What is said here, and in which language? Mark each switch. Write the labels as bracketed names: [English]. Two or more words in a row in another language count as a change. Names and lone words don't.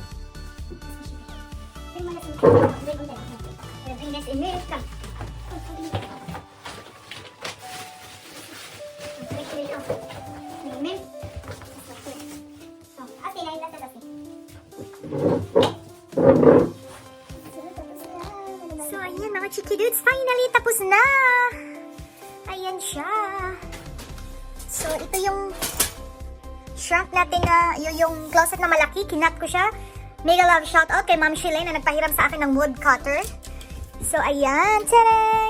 [German] Bring mal das in den Kühlschrank. Oder bring das in den Kühlschrank. Moment. So, okay, nein, lass das nicht. So, [Filipino] ayan mga chiki dudes, finally tapos na! Ayan siya. So, ito yung shrunk natin na, yung closet na malaki, kinat ko siya. [English] Mega love shoutout [Filipino] kay Ma'am Shilay na nagpahiram sa akin ng [English] wood cutter. [Filipino] So, ayan, tarang!